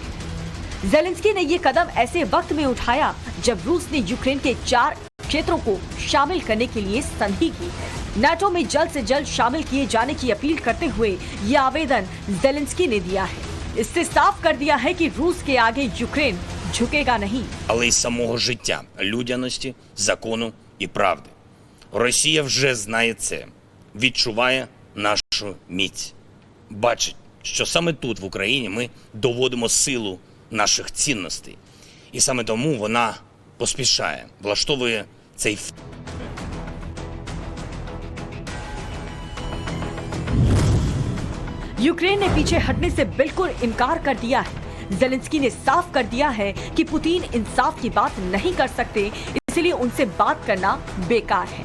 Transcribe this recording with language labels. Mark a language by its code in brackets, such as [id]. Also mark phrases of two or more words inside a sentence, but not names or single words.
[hi] ज़ेलेंस्की ने ये कदम ऐसे वक्त में उठाया जब रूस ने यूक्रेन के 4 क्षेत्रों को शामिल करने के लिए संधि की है। नाटो में जल्द से जल्द शामिल किए जाने की अपील करते हुए ये आवेदन ज़ेलेंस्की ने दिया है। इससे साफ कर दिया है कि रूस के आगे यूक्रेन झुकेगा नहीं। [uk] Але й самого життя, людяності, закону і правди. Росія вже знає це, відчуває нашу міць. Бачить, що саме тут, в Україні, ми доводимо силу наших цінностей. І саме тому вона поспішає, влаштовує цей [hi] यूक्रेन ने पीछे हटने से बिल्कुल इनकार कर दिया है। ज़ेलेंस्की ने साफ कर दिया है कि पुतिन इंसाफ की बात नहीं कर सकते, इसलिए उनसे बात करना बेकार है।